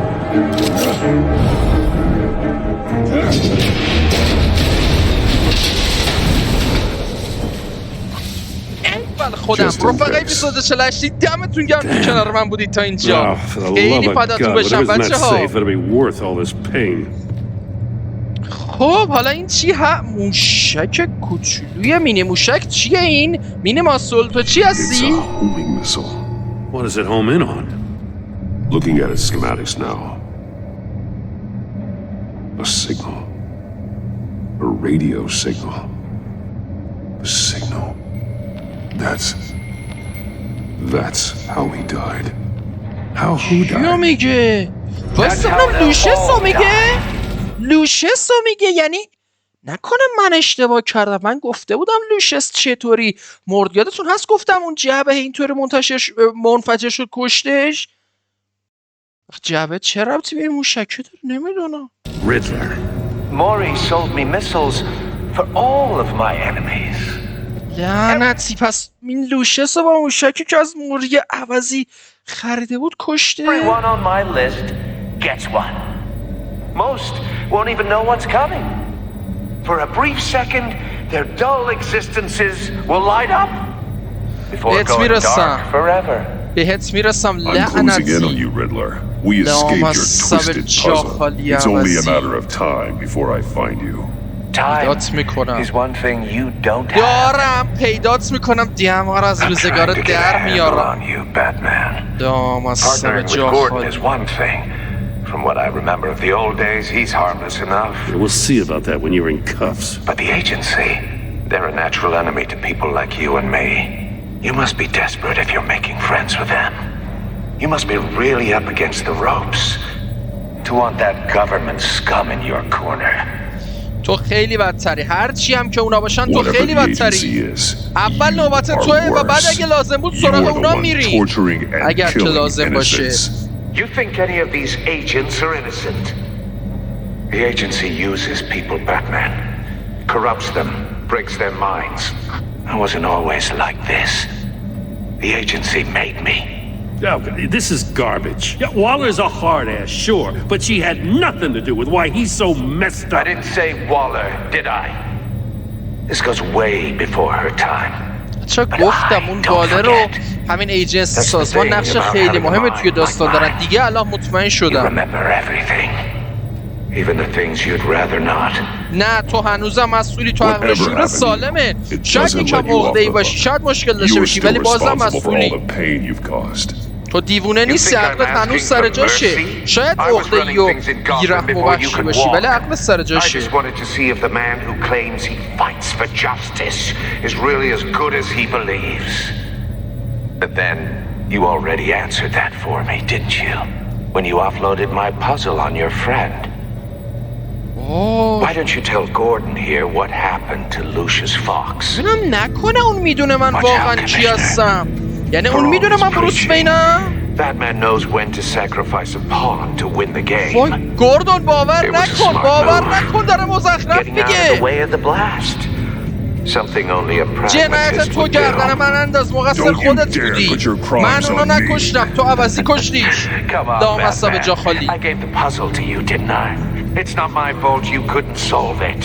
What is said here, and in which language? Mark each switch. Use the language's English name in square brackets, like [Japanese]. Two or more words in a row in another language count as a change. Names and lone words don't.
[Persian] اول خودم رفقای اپیزود 48 دمتون گرم که کنار من بودید تا اینجا. خیلی فداتون بشم بچه‌ها. خب حالا این چی موشک کوچولوی مینی موشک چیه این؟ مینی ماسول تو چی هستی؟ [English] What does it home in on? Looking at its schematics now. A signal. A radio signal. A signal. That's how he died. How who [Persian] کیو [English] died? [Persian] میگه؟ واسه لوشسو میگه؟ لوشسو میگه یعنی نکنه من اشتباه کردم. من گفته بودم لوشس چطوری مرد. یادتون هست گفتم اون جعبه اینطوری منفجر شد کشتش. جعبه چه ربطی به این موشکه داره نمیدونم. [English] Riddler. Maury sold me missiles for all of my enemies. [Persian] لعنتی. پس این لوشس با موشکی که از موری عوضی خریده بود کشته. [English] Everyone on my list gets one. Most won't even know what's coming. For a brief second, their dull existences will light up before going dark forever. [Persian] بهت میرسم [English] I'm closing in on [Persian] لعنتی. [English] you, Riddler. We escaped your twisted puzzle. It's only a matter of time before I find you. Time is one thing you don't have. [Persian] دارم پیدات میکنم. دیمار از روزگار در میارم. داماستم جا خالی. [English] From what I remember of the old days, he's harmless enough. We'll see about that when you're in cuffs. But the agency, they're a natural enemy to people like you and me. You must be desperate if you're making friends with them. You must be really up against the ropes to want that government scum in your corner. [Persian] تو خیلی بدتری. هرچی هم که اونا باشن تو خیلی بدتری. اول نوبت توه و بعد اگه لازم بود سراغ اونا میری. اگر که لازم باشه. [English] You think any of these agents are innocent? The agency uses people, Batman. Corrupts them, breaks their minds. I wasn't always like this. The agency made me. Oh, this is garbage. Yeah, Waller's a hard ass, sure, but she had nothing to do with why he's so messed up. I didn't say Waller, did I? This goes way before her time. [Persian] چرا گفتم اون والر رو همین ایجنسی سازمان نقش خیلی مهمی توی داستان دارن دیگه. الان مطمئن شدم. نه تو هنوزم مسئولی. تو عقل شعور سالمه. شاید یکم عقده‌ای باشی، شاید مشکل داشته باشی، ولی بازم مسئولی. تو دیوونه نیستی. عقلت هنوز سر جاشه. شاید عقده‌ای و بی‌رحم و وحشی باشی ولی عقلت سر جاشه. [English] But then you already answered that for me, didn't you? When you offloaded my puzzle on your friend. Why don't you tell Gordon here what happened to Lucius Fox? [Persian] نکنه اون میدونه من واقعا کی هستم. یعنی اون میدونه من بروس وینم. [English] Batman knows when to sacrifice a pawn to win the game. [Persian] وای گوردون باور نکن داره مزخرف میگه. جنایت تو گردن من انداز. مقصر خودت بودی. من اونو نکشتم. تو عوضی کشتیش. لامصب جا خالی. [English] It's not my fault you couldn't solve it.